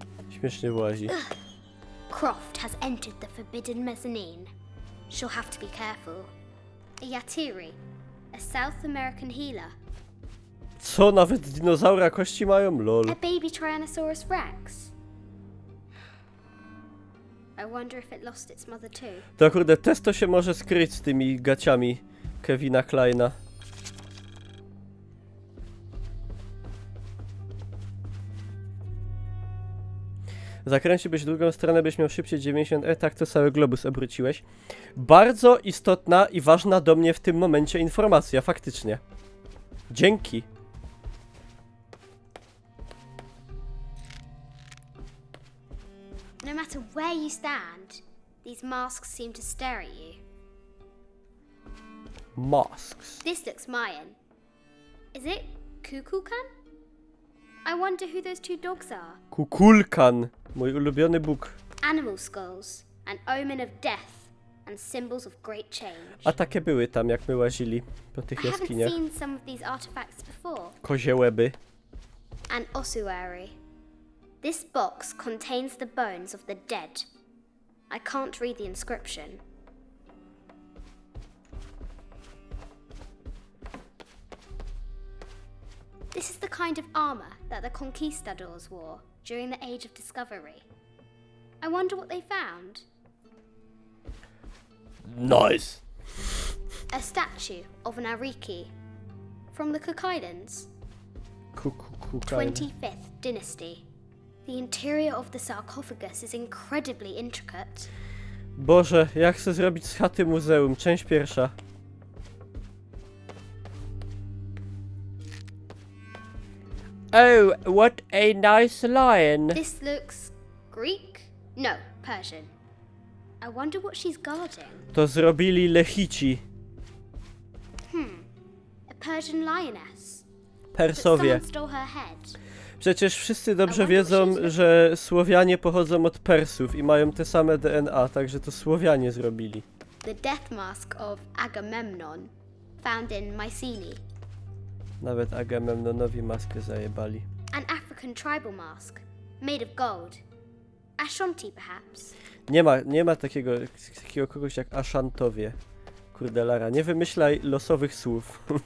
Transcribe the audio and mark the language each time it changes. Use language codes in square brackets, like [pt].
[pl] śmiesznie włazi. [en] Croft has entered the forbidden mezzanine. She'll have to be careful. A Yatiri, a South American healer. [pl] Co, nawet dinozaura kości mają? Lol. [en] A baby Tyrannosaurus Rex. I wonder if it lost its mother too. [pl] To kurde, testo się może skryć z tymi gaciami Kevina Kleina. Zakręciłbyś drugą stronę, byś miał szybciej 90. Tak, to cały globus obróciłeś. Bardzo istotna i ważna do mnie w tym momencie informacja, faktycznie. Dzięki. [en] No matter where you stand, these masks seem to stare at you. Masks. This looks Mayan. Is it Kukulkan? I wonder who those two dogs are. [pl] Kukulkan. Mój ulubiony bóg. [en] Animal skulls, an omen of death and symbols of great change. [pl] A takie były tam, jak my łazili po tych [en] I haven't [pl] jaskiniach. [en] seen some of these artifacts before. [pl] Kozie łeby. [en] An ossuary. This box contains the bones of the dead. I can't read the inscription. This is the kind of armor that the conquistadors wore during the Age of Discovery. I wonder what they found. Nice. A statue of an Ariki from the Cook Islands, Kukulkan. 25th dynasty. The interior of the sarcophagus is incredibly intricate. [pl] Boże, ja chcę zrobić z chaty muzeum. Część pierwsza. [en] Oh, what a nice lion. This looks Greek? No, Persian. I wonder what she's guarding. [pl] To zrobili Lechici. [en] A Persian lioness. But [pl] Persowie. [en] someone stole her head. [pl] Przecież wszyscy dobrze wiedzą, że Słowianie pochodzą od Persów i mają te same DNA, także to Słowianie zrobili. [en] The death mask of Agamemnon, found in Mycenae. [pl] Nawet Agamemnonowi maskę zajebali. [en] An African tribal mask, made of gold. Ashanti, perhaps. [pl] Nie ma takiego kogoś jak Aszantowie. Kurde Lara, nie wymyślaj losowych słów.